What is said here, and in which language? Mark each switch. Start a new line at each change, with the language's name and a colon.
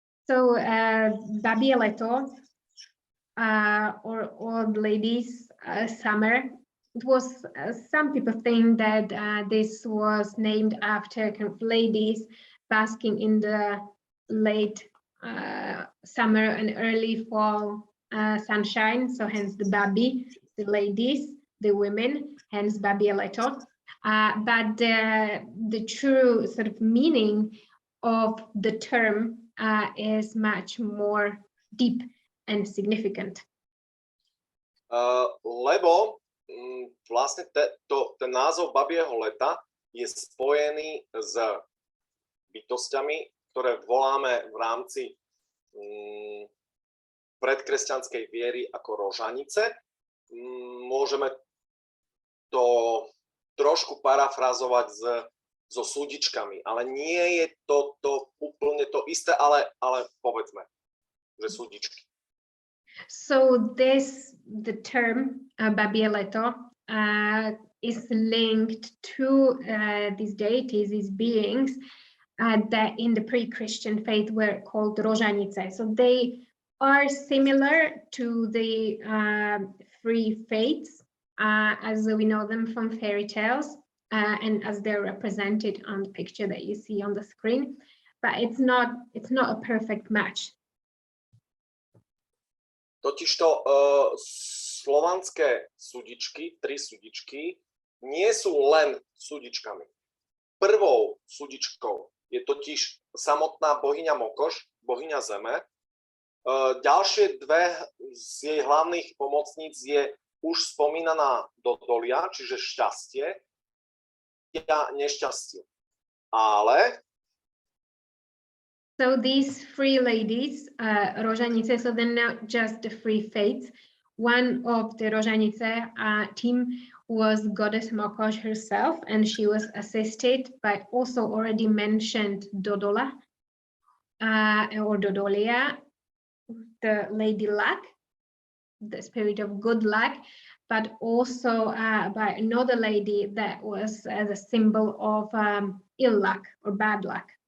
English: So babie leto, or old ladies summer, it was some people think that this was named after kind of ladies basking in the late summer and early fall sunshine, so hence the babi, the ladies, the women, hence babie leto. But the true sort of meaning of the term is much more deep and significant.
Slovak: Lebo vlastne ten názov babieho leta je spojený s bytosťami, ktoré voláme v rámci predkresťanskej viery ako rožanice. Môžeme to trošku parafrazovať so súdičkami, ale nie je to úplne to isté, ale povedzme, že súdičky.
English: So the term babie leto is linked to these deities, these beings that in the pre-Christian faith were called rožanice. So they are similar to the free faiths as we know them from fairy tales and as they're represented on the picture that you see on the screen, but it's not a perfect match.
Slovak: Totižto slovanské súdičky, 3 súdičky, nie sú len súdičkami. Prvou súdičkou je totiž samotná bohyňa Mokoš, bohyňa zeme. Ďalšie dve z jej hlavných pomocníc je už spomínaná Dodolia, čiže šťastie a nešťastie. Ale
English: so these three ladies, rožanice, so they're not just the free faiths. One of the rožanice team was goddess Mokoš herself, and she was assisted by also already mentioned Dodola or Dodolia, the lady luck, the spirit of good luck, but also by another lady that was as a symbol of ill luck or bad luck.